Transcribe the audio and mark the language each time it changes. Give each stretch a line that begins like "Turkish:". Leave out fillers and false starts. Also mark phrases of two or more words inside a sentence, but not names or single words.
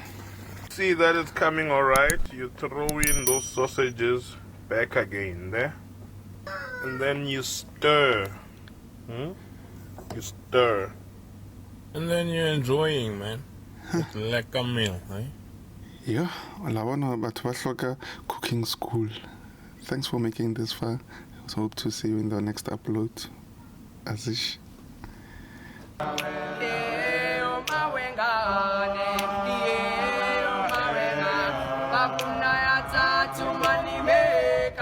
English: See that it's coming alright, you throw in those sausages back again there. And then you stir. You stir. And then you're enjoying, man. It's like a meal, eh? Yeah,
Southern Sotho: labona batho ba hloka
English: cooking school. Thanks for making this far. I hope to see you in the next upload. Azish. Kapuna ya tatu manime